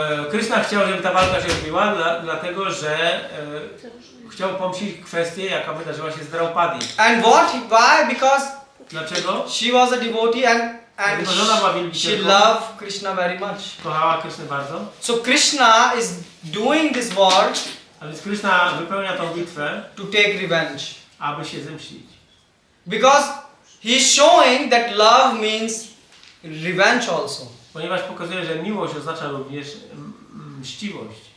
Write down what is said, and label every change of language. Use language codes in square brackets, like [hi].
[pl] Kryszna chciał, żeby ta walka się odbyła, dlatego że chciał pomścić kwestię, jaka wydarzyła się z Draupadi. [en] And why? Because [pl] Dlaczego? [en] she was a devotee and she loved Krishna very much. [pl] Kochała Krysznę bardzo. [en] So Krishna is doing this war [pl] A więc Kryszna wypełnia tą bitwę, [en] to take revenge. [pl] aby się zemścić. [en] Because he is showing that love means revenge also. [pl] Ponieważ pokazuje, że miłość oznacza również mściwość.